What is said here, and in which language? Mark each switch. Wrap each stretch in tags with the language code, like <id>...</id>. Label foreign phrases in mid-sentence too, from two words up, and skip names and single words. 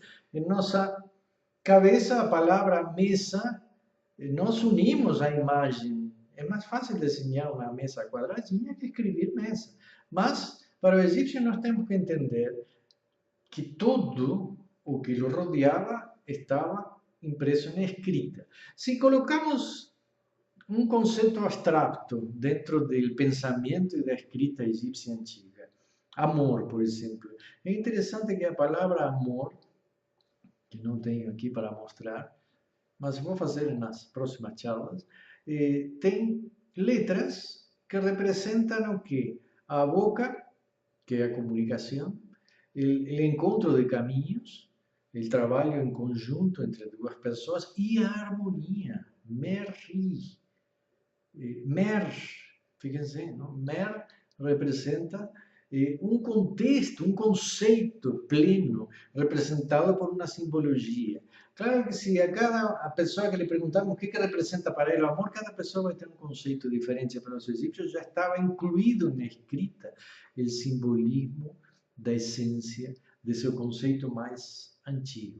<pt>Em nossa cabeça, a palavra mesa, nós unimos a imagem. É mais fácil desenhar uma mesa quadradinha que escrever mesa. Mas, para o egípcio, nós temos que entender que tudo o que o rodeava estava</pt> <es>impreso en escrita. Si colocamos un concepto abstracto dentro del pensamiento y de la escrita egipcia antigua, amor, por ejemplo. Es interesante que la palabra amor, que no tengo aquí para mostrar,</es> <pt>mas vou fazer nas próximas charlas, tem letras que representam o quê? A boca, que é a comunicação, o encontro de caminhos, o trabalho em conjunto entre duas pessoas e a harmonia, merri.</pt> <es>Mer, fíjense, ¿no? Mer representa un contexto, un conceito pleno,</es> <pt>representado por uma simbologia. Claro que se a cada pessoa que le perguntamos o que representa para ele o amor, cada pessoa vai ter um conceito diferente. Para os egípcios já estava incluído na escrita o simbolismo da essência de seu conceito mais antigo.</pt>